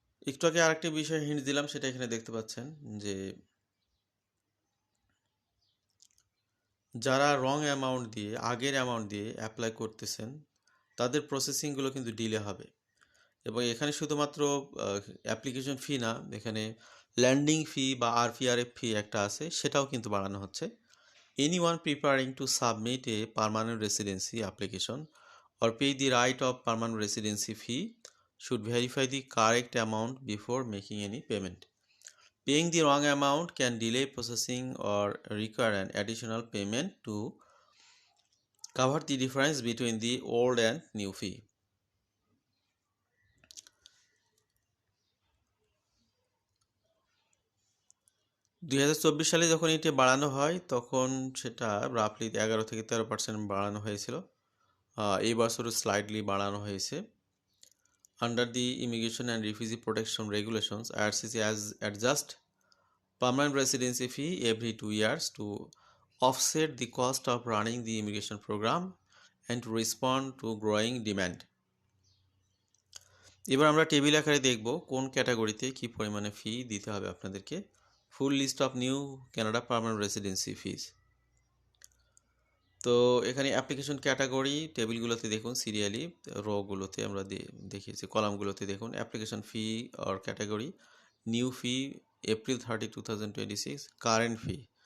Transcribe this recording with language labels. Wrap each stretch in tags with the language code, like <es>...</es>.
<bn>একটু আগে আরেকটি বিষয় হিন্ট দিলাম, সেটা এখানে দেখতে পাচ্ছেন যে যারা রং অ্যামাউন্ট দিয়ে, আগের অ্যামাউন্ট দিয়ে অ্যাপ্লাই করতেছেন, তাদের প্রসেসিংগুলো কিন্তু ডিলে হবে। এবং এখানে শুধুমাত্র অ্যাপ্লিকেশন ফি না, এখানে ল্যান্ডিং ফি বা আরপিআরএফ ফি একটা আছে, সেটাও কিন্তু বাড়ানো হচ্ছে।</bn> <en>Anyone preparing to submit a permanent residency application or pay the right of permanent residency fee should verify the correct amount before making any payment. Paying the wrong amount can delay processing or require an additional payment to cover the difference between the old and new fee.</en> <bn>২০২৪ সালে যখন এটি বাড়ানো হয় তখন সেটা রাফলি ১১ থেকে ১৩% বাড়ানো হয়েছিল। এই বছরও স্লাইডলি বাড়ানো হয়েছে।</bn> <en>Under the Immigration and Refugee Protection Regulations, IRCC has adjust permanent residency fee every 2 years to offset the cost of running the immigration program and to respond to growing demand.</en> <bn>এবার আমরা table আকারে দেখব কোন ক্যাটাগরিতে কি পরিমাণে ফি দিতে হবে আপনাদেরকে।</bn> <en>Full list of new Canada permanent residency fees.</en> <bn>তো এখানে অ্যাপ্লিকেশন ক্যাটাগরি টেবিলগুলোতে দেখুন, সিরিয়ালি রোগুলোতে আমরা দেখিয়েছি, কলামগুলোতে দেখুন application fee or category, new fee April 30, 2026, current fee.</bn>